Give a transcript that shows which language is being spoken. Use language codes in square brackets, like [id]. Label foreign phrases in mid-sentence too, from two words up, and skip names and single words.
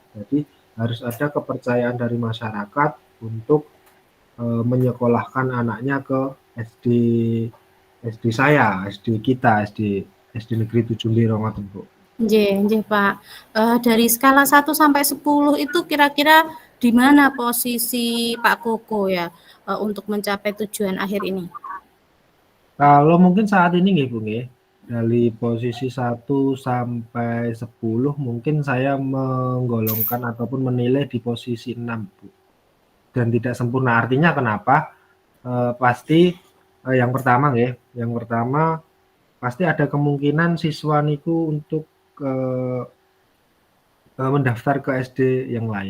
[id] Jadi harus ada kepercayaan dari masyarakat untuk menyekolahkan anaknya ke SD SD saya, SD kita, SD Negeri Tujumbiro ngoten, Bu. [jv] Nggih nggih, Pak. [id] Dari skala 1 sampai 10 itu kira-kira di mana posisi Pak Koko ya, untuk mencapai tujuan akhir ini? Kalau mungkin saat ini nggih, Bu, nggih. Dari posisi 1 sampai 10 mungkin saya menggolongkan ataupun menilai di posisi 6, Bu. Dan tidak sempurna. Artinya kenapa? Pasti yang pertama nggih, yang pertama pasti ada kemungkinan siswa niku untuk mendaftar ke SD yang lain.